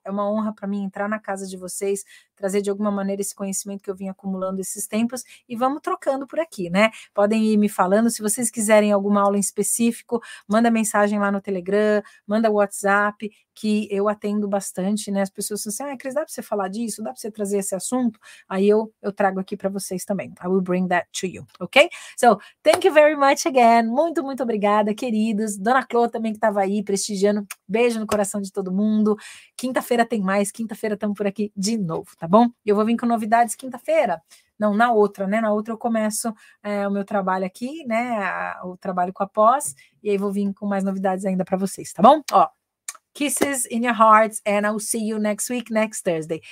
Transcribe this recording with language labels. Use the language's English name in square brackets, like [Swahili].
[Portuguese] É uma honra para mim entrar na casa de vocês, trazer de alguma maneira esse conhecimento que eu vim acumulando esses tempos e vamos trocando por aqui, né? Podem ir me falando. Se vocês quiserem alguma aula em específico, manda mensagem lá no Telegram, manda WhatsApp, que eu atendo bastante, né? As pessoas falam assim, Cris, dá para você falar disso? Dá para você trazer esse assunto? Aí eu trago aqui para vocês também. [English] I will bring that to you, ok? So, thank you very much again. [Portuguese] Muito, muito obrigada, queridos. Dona Clô também que estava aí prestigiando. Beijo no coração de todo mundo. Quinta-feira tem mais. Quinta-feira estamos por aqui de novo, tá bom? Eu vou vir com novidades quinta-feira. Não, na outra, né? Na outra eu começo o meu trabalho aqui, né? O trabalho com a pós. E aí vou vir com mais novidades ainda para vocês, tá bom? [English] Ó, kisses in your hearts, and I will see you next week, next Thursday.